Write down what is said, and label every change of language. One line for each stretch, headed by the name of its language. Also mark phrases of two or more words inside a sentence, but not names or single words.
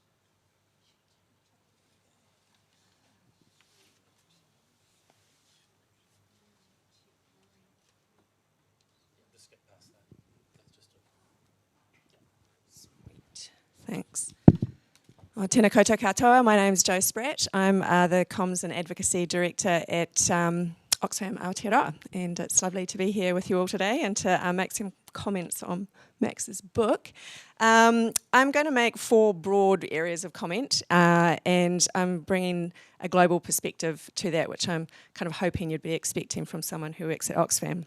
English: Sweet. Thanks.
Māori: Tēnā koutou katoa.
English: My name's Jo Spratt. I'm the Comms and Advocacy Director at Oxfam Aotearoa, and it's lovely to be here with you all today and to make some comments on Max's book. I'm going to make 4 broad areas of comment, and I'm bringing a global perspective to that, which I'm kind of hoping you'd be expecting from someone who works at Oxfam.